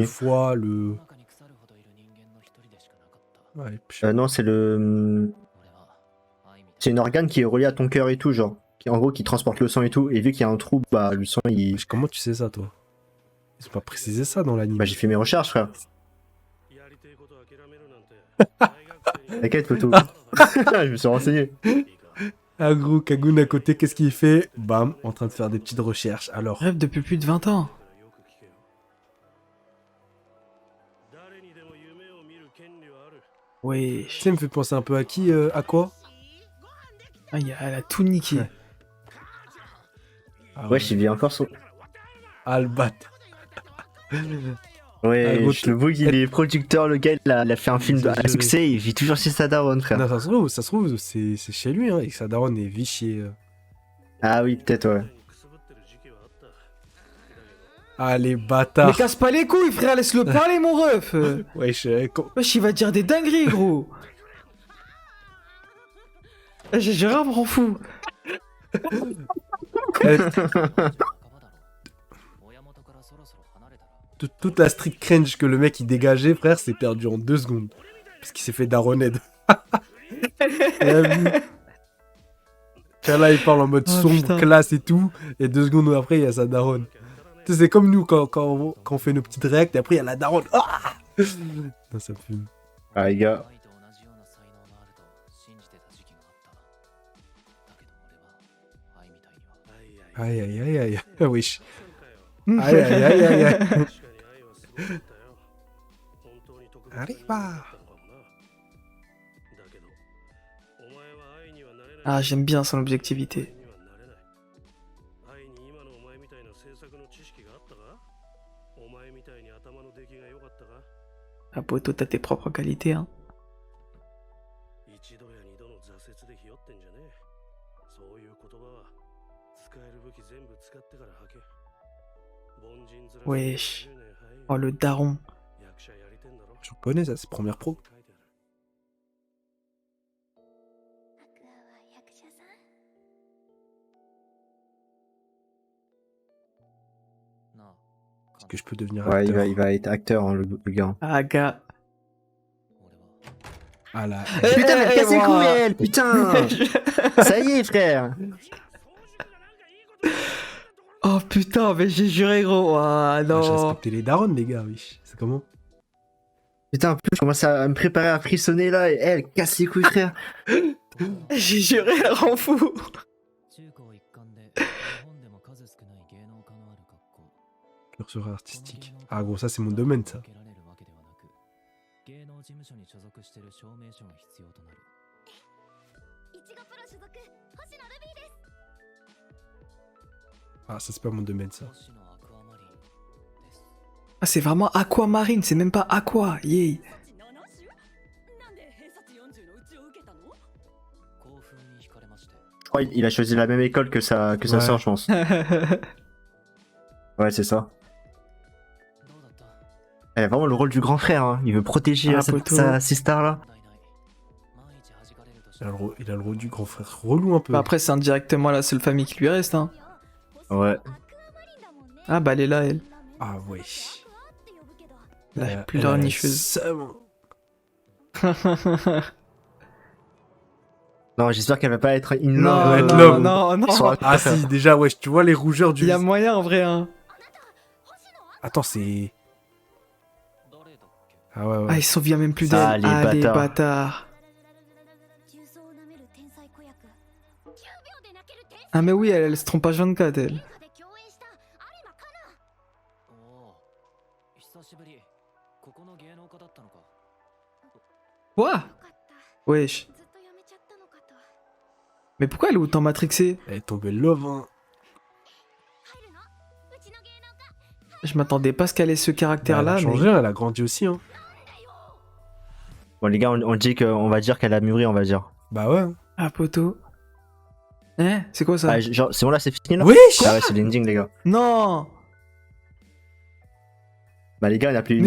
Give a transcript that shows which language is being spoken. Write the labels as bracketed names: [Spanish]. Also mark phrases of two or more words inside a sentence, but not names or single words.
[French] foie, le... Ouais, Non, c'est le. C'est une organe qui est reliée à ton cœur et tout, genre. Qui, en gros, qui transporte le sang et tout. Et vu qu'il y a un trou, bah, le sang, il. Comment tu sais ça, toi? Ils ont pas précisé ça dans l'anime. Bah, j'ai fait mes recherches, frère. [Japanese] やりてえこと諦めるなんて大学生に [French] T'inquiète, photo. Je me suis renseigné. Ah gros, Kagun à côté, qu'est-ce qu'il fait? Bam, en train de faire des petites recherches. Alors, Rêve depuis plus de 20 ans. [Japanese] よく聞けよ誰にでも夢を見る権利はある [French] Wesh. ça me fait penser un peu à qui? À quoi? Ah, elle a tout niqué. Ouais. Ah Ouais, il vit encore son. Albat. Ouais, Ah, gros, le bug, il est producteur, le gars, il a fait un film à succès, il vit toujours chez sa daronne, frère. Non, ça se trouve, c'est chez lui, hein, et que sa daronne est Vichy. Ah oui, peut-être, ouais. [Japanese] くすぶってる時期はあった [French] Ah, les Mais bâtards. casse pas les couilles, frère, laisse-le parler, mon ref. Wesh, Wesh, il va dire des dingueries, gros. J'ai vraiment m'en fous. toute la [English] street cringe [French] que le mec il dégageait, frère, c'est perdu en 2 secondes. Parce qu'il s'est fait daroned. T'as vu? Là, il parle en mode Oh, sombre, putain. classe et tout. Et 2 secondes après, il y a sa daronne. Tu sais, c'est comme nous quand on fait nos petites réacts et après, il y a la daronne. Ah non, ça fume. Ah, les gars. [Japanese] 愛と同じような才能があると信じてた時期があっただけど俺は愛みたいには [French] Aïe, aïe, aïe, aïe. Wesh. [Japanese] 今回 [French] Aïe, aïe, aïe, aïe, aïe. [Japanese] 確かに愛はすごかったよ本当に特別な人だったのかもなだけどお前は愛にはなれない [French] Ah, j'aime bien son objectivité. [Japanese] にはなれないみたいな制作の知識があったか？お前みたいに頭の出来が良かったか？ [French] Ah, poto, t'as tes propres qualités, hein. [Japanese] 一度や二度の挫折でひよってんじゃねえ。そういう言葉は使える武器全部使ってから吐け。凡人面 [French] Wesh. [Japanese] 10年早いよ [French] Oh, le daron. [Japanese] 役者やりてんだろ。 [French] Je reconnais ça, c'est première pro. [Japanese] 書いてある。アクアは役者さん。なあ、 [French] Est-ce que je peux devenir Ouais, acteur? il va être acteur, hein, le gars. Ah, gars. [Japanese] 俺は [French] Ah là. Putain, mais cassez le moi. couille, elle, putain. Ça y est, frère. Oh putain, mais j'ai juré, gros. Ah Ah, j'ai non. respecté les darons, les gars, oui. C'est comment? Putain, en plus, je commence à me préparer à frissonner là, et elle casse les couilles, frère. J'ai juré, elle rend fou. [Japanese] 中高一貫で日本でも数少ない芸能科のある学校。 [French] Curseur artistique. Ah, gros, ça, c'est mon domaine, ça. [Japanese] 受けられるわけではなく、芸能事務所に所属している証明書が必要となる。いちごプロ所属星野ルビーです。 [French] Ah, ça, c'est pas mon domaine, ça. [Japanese] 星野アクアマリンです。 [French] Ah, c'est vraiment aquamarine, c'est même pas aqua. Yay. [Japanese] なんで偏差値40のうちを受けたの？興奮に惹かれまして。 [French] Je crois qu'il a choisi la même école que sa Ouais. sœur, je pense. Ouais, c'est ça. [Japanese] どうだった？ [French] Elle a vraiment le rôle du grand frère, hein. Il veut protéger Ah, sa poteau. sister là. [Japanese] ないない。万一弾かれるとし [French] Il [Japanese] た [French] a [Japanese] ら [French] il a le rôle du grand frère relou un peu. Bah, après, c'est indirectement la seule famille qui lui reste, hein. Ouais. Ah, bah, elle est là, elle. Ah, ouais. La plus larnicheuse. Ça, bon. Non, j'espère qu'elle va pas être in Non, love. ouais, non, l'homme. non, non. Sur la- Ah, si, déjà, ouais, tu vois les rougeurs du. Il y a moyen, en vrai, hein. Attends, c'est. [Japanese] 誰だっけ？ [French] Ah, ouais, Ah, ouais. il se souvient même plus Ah, d'elle. les Ah, les bâtards. bâtards. [Japanese] 重曹を舐める天才子役。9秒で泣ける天才 [French] Ah, mais oui, elle se trompe pas 24, elle. [Japanese] 映画で共演した有馬香奈。おお、久しぶり。ここの芸能家だったのか。 [French] Quoi? [Japanese] よかった。 [French] Wesh. [Japanese] ずっとやめちゃったのかと。 [French] Mais pourquoi elle est autant matrixée? Elle est tombée love, hein. [Japanese] 入るの？うちの芸能家。 [French] Je m'attendais pas à ce qu'elle ait ce Elle caractère-là, a mais... changé, elle a grandi aussi, hein. Bon, les gars, on dit qu'on va dire qu'elle a mûri, on va dire. Bah ouais. Ah, poteau. Hein? C'est quoi ça? Ah, genre, c'est bon là, c'est fini là? Wesh! Ah ouais, c'est l'ending, les gars. Non! Bah, les gars, on a plus